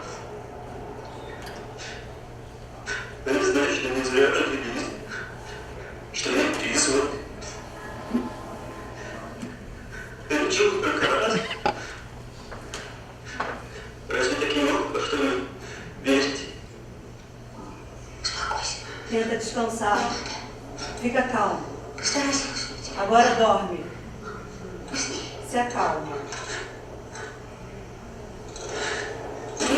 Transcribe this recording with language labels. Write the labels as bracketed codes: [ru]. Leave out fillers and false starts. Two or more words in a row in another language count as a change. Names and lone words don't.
[ru] Они знают, что не зря родились, что не описывают. Они живут только раз. Разве такие могут во что-нибудь верить? [pt] Tenta descansar. Fica calmo. Agora dorme. Se acalma.